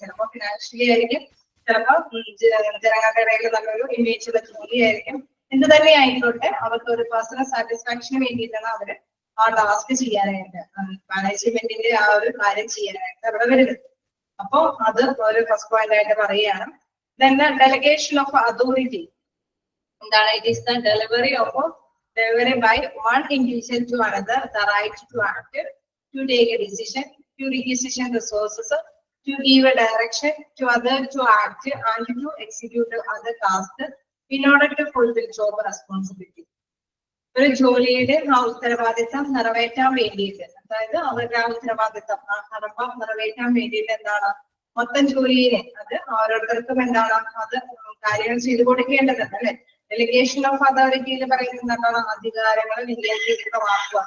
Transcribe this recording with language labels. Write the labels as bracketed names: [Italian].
[Malayalam] ചിലപ്പോൾ ഫിനാൻഷ്യലി ആയിരിക്കും, ചിലപ്പോൾ ജനങ്ങളുടെ ഇടയിൽ നല്ലൊരു ഇമേജ് ഉള്ള ജോലിയായിരിക്കും. എന്ത് തന്നെ ആയിക്കോട്ടെ അവർക്ക് ഒരു പേഴ്സണൽ സാറ്റിസ്ഫാക്ഷന് വേണ്ടിയിട്ടാണ് അവര് ആ ടാസ്ക് ചെയ്യാനായിട്ട്, മാനേജ്മെന്റിന്റെ ആ ഒരു കാര്യം ചെയ്യാനായിട്ട് അവിടെ വരുന്നത്. അപ്പൊ അത് ഒരു ഫസ്റ്റ് പോയിന്റ് ആയിട്ട് പറയുകയാണ്. [English] Then the delegation of authority. That it is the delivery by one individual to another, the right to act, to take a decision, to requisition resources, to give a direction to other to act and to execute other tasks in order to fulfill job responsibility. [Malayalam] ഒരു ജോലിയുടെ ആ ഉത്തരവാദിത്തം നിറവേറ്റാൻ വേണ്ടിയിട്ട്, അതായത് അവരുടെ ആ ഉത്തരവാദിത്തം ആ കടമ നിറവേറ്റാൻ വേണ്ടിയിട്ട് എന്താണ് മൊത്തം ജോലിയെ അത് ഓരോരുത്തർക്കും എന്താണ് അത് കാര്യങ്ങൾ ചെയ്തു കൊടുക്കേണ്ടതുണ്ട് അല്ലെ. ഡെലിഗേഷൻ ഓഫ് അതോറിറ്റിയിൽ പറയുന്നത് എന്താണ്, അധികാരങ്ങൾ വിന്യസിതമാക്കുക.